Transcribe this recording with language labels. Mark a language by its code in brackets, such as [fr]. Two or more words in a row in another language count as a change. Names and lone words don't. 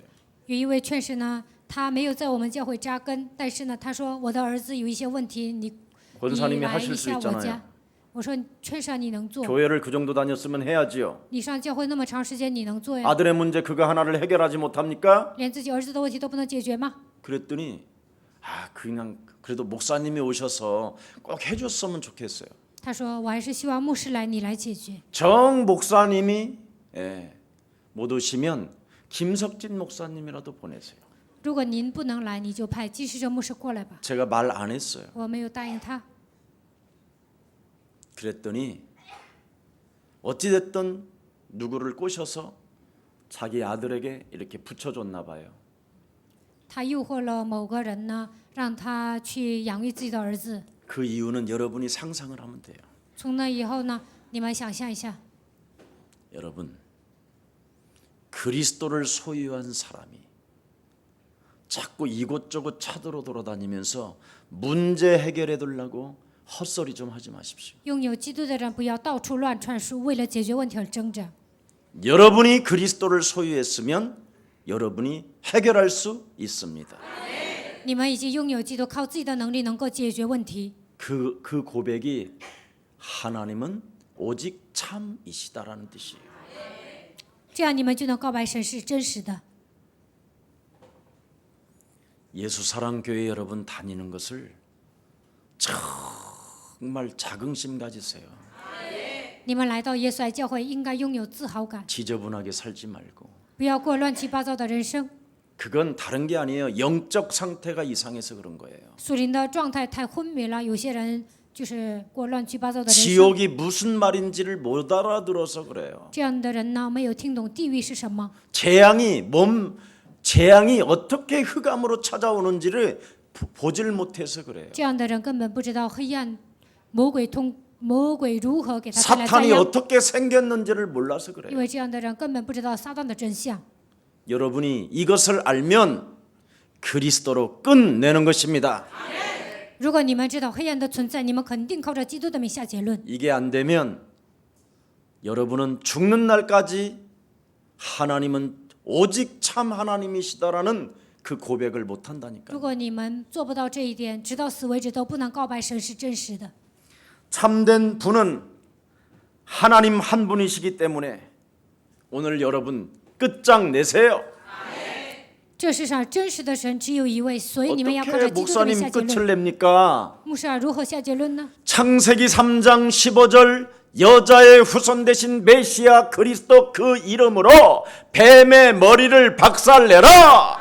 [zh] 有一位劝士呢，他没有在我们教会扎根，但是呢，他说我的儿子有一些问题，你 [ko] 권사님이 [zh] 来一 [ko] 하실 수 [zh] 下我 [ko] 있잖아요. [zh] 家。我说劝士啊，你能做？ [ko] 교회를 그 정도 다녔으면 해야지요. [zh] 你上教会那么长时间，你能做呀？ [ko] 아들의 문제 그거 하나를 해결하지 못합니까? [zh] 连自己儿子的问题都不能解决吗？ [ko] 그랬더니 그냥 그래도 목사님이 오셔서 꼭 해줬으면 좋겠어요. [zh] 他说我还是希望牧师来，你来解决。 [ko] 정 목사님이 못 오시면 김석진 목사님이라도 보내세요. [zh] 如果您不能来，你就派金世正牧师过来吧。 [ko] 제가 말 안 했어요. [zh] 我没有答应他。 [ko] 그랬더니 어찌됐든 누구를 꼬셔서 자기 아들에게 이렇게 붙여줬나 봐요. [zh] 他诱惑了某个人呢，让他去养育自己的儿子。 [ko] 그 이유는 여러분이 상상을 하면 돼요. [zh] 从那以后呢，你们想象一下， [ko] 여러분 그리스도를 소유한 사람이 자꾸 이곳저곳 찾으러 돌아다니면서 문제 해결해 달라고 헛소리 좀 하지 마십시오. [zh] 拥有基督的人不要到处乱传书，为了解决问题而争着。 [ko] 여러분이 그리스도를 소유했으면 여러분이 해결할 수 있습니다. [zh] 你们已经拥有基督，靠自己的能力能够解决问题。 [ko] 그 고백이 하나님은 오직 참이시다라는 뜻이에요. [zh] 这样你们就能告白神是真实的。 [ko] 예수 사랑 교회 여러분 다니는 것을 정말 자긍심 가지세요. [zh] 你们来到耶稣爱教会，应该拥有自豪感， [ko] 지저분하게 살지 말고. [zh] 不要过乱七八糟的人生。 [ko] 그건 다른 게 아니에요. 영적 상태가 이상해서 그런 거예요. [zh] 属灵的状态太昏迷了，有些人就是过乱七八糟的人生。 [ko] 지옥이 무슨 말인지를 못 알아들어서 그래요. [zh] 这样的人呢，没有听懂地狱是什么， [ko] 재앙이 어떻게 흑암으로 찾아오는지를 보질 못해서 그래요. [zh] 这样的人根本不知道黑暗魔鬼如何给他带来灾 [ko] 사탄이 [zh] 殃， [ko] 어떻게 생겼는지를 몰라서 [zh] 因 [ko] 그래요. [zh] 为这样的人根本不知道撒旦的真相。 [ko] 여러분이 이것을 알면 그리스도로 끝내는 것입니다. [zh] 如果你们知道黑暗的存在，你们肯定靠着基督的名下结论。 [ko] 이게 안 되면 여러분은 죽는 날까지 하나님은 오직 참 하나님이시다라는 그 고백을 못 [zh] 如 [ko] 한다니까요. [zh] 果你们做不到这一点，直到死为止都不能告白神是真实的。 [ko] 참된 분은 하나님 한 분이시기 때문에 오늘 여러분 끝장내세요. [zh] 这世上真实的神只有一位，所以你们要靠 [ko] 어떻게 [zh] 着基督的名 [ko] 목사님 [zh] 下结 [ko] 끝을 [zh] 论。 [ko] 냅니까? [zh] 牧师啊，如何下结论呢？ [ko] 창세기 3장 15절 여자의 후손 되신 메시아 그리스도 그 이름으로 뱀의 머리를 박살내라.